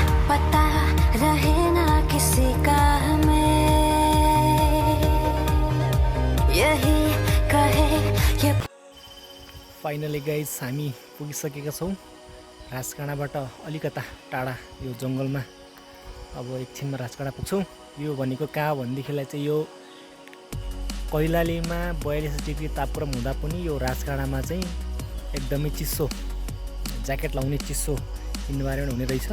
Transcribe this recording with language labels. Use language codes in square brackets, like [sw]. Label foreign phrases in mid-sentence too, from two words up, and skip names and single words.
[hi] पता रहे ना किसी का हमें, यही कहे ये। [ne] फाइनली गाइज हामी पुगिसकेका छौँ राजकाँडाबाट अलिकता टाढा यो जङ्गलमा। अब एकछिनमा राजकाँडा पुग्छौँ। यो भनेको कहाँ भनेदेखिलाई चाहिँ यो कैलालीमा 42 डिग्री तापक्रम हुँदा पनि यो राजकाँडामा चाहिँ एकदमै चिसो, ज्याकेट लाउने चिसो इन्भाइरोमेन्ट हुने रहेछ।